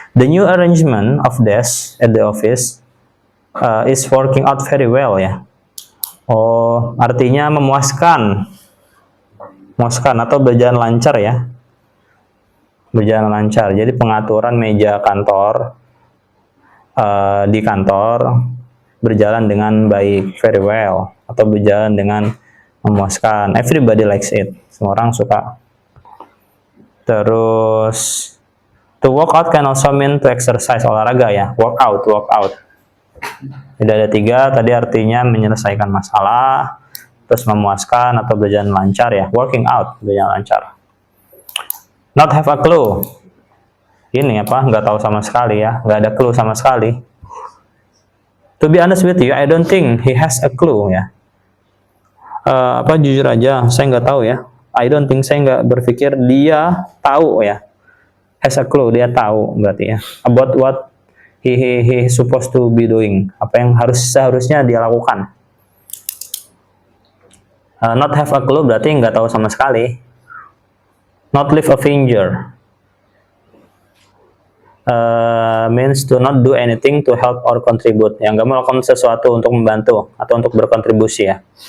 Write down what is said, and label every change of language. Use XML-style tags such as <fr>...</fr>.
<en>The new arrangement of desk at the office is working out very well ya.</en> <id>Artinya memuaskan atau berjalan lancar ya. Berjalan lancar. Jadi pengaturan meja kantor di kantor berjalan dengan baik, very well, atau berjalan dengan memuaskan.</id> <en>Everybody likes it.</en> <id>Semua orang suka.</id> <en>Terus to work out can also mean to exercise, olahraga ya.</en> <id>Work out. Tidak ada 3 tadi artinya menyelesaikan masalah, terus memuaskan atau berjalan lancar ya.</id> <en>Working out,</en> <id>berjalan lancar.</id> <en>Not have a clue.</en> <id>Ini nggak tahu sama sekali ya, nggak ada clue sama sekali.</id> <en>To be honest with you, I don't think he has a clue ya.</en> <id>Jujur aja, saya nggak tahu ya.</id> <en>I don't think,</en> <id>saya nggak berpikir dia tahu ya.</id> <en>Has a clue,</en> <id>dia tahu berarti ya.</id> <en>About what he supposed to be doing.</en> <id>Apa yang seharusnya dia lakukan.</id> <en>Not have a clue</en> <id>berarti nggak tahu sama sekali.</id> <en>Not leave a finger. Means to not do anything to help or contribute.</en> <id>Yang nggak mau melakukan sesuatu untuk membantu atau untuk berkontribusi ya.</id>